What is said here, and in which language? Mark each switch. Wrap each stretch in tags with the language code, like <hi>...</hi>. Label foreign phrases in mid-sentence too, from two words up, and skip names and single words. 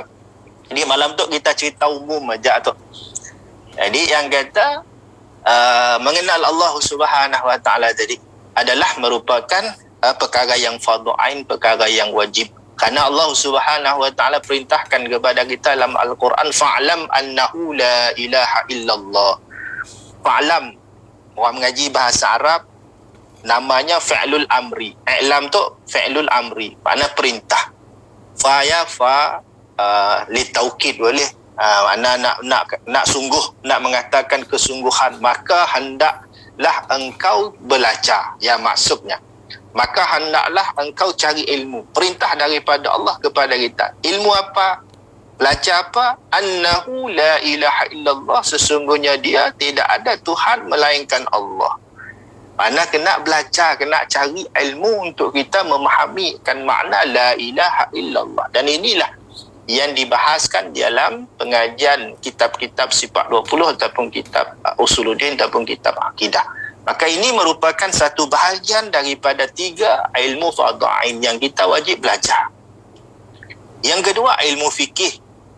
<ms>Jadi malam tu kita cerita umum aja tu. Jadi yang kata mengenal Allah</ms> <ar>سبحانه وتعالى</ar> <ms>tadi adalah merupakan perkara yang fardhu ain, perkara yang wajib. Kerana Allah</ms> <ar>سبحانه وتعالى</ar> <ms>perintahkan kepada kita dalam Al-Quran,</ms> <ar>فاعلم أنه لا إله إلا الله.</ar> <ms>Fa'lam, orang mengaji bahasa Arab namanya</ms> <ar>فعل الأمر.</ar> <ms>I'lam tu</ms> <ar>فعل الأمر,</ar> <ms>makna perintah.</ms> <ar>للتوكيد boleh.</ar> <ms>Makna nak sungguh, nak mengatakan kesungguhan, maka hendaklah engkau belajar. Ya, maksudnya maka hendaklah engkau cari ilmu. Perintah daripada Allah kepada kita. Ilmu apa? Belajar apa?</ms> <ar>أنه لا إله إلا الله,</ar> <ms>sesungguhnya dia tidak ada Tuhan melainkan Allah. Mana kena belajar, kena cari ilmu untuk kita memahami kan makna</ms> <ar>لا إله إلا الله.</ar> <ms>Dan inilah yang dibahaskan dalam pengajian kitab-kitab sifat 20 ataupun kitab Usuluddin ataupun kitab akidah. Maka ini merupakan satu bahagian daripada 3 ilmu fardhu ain yang kita wajib belajar. Yang kedua, ilmu fikih.</ms>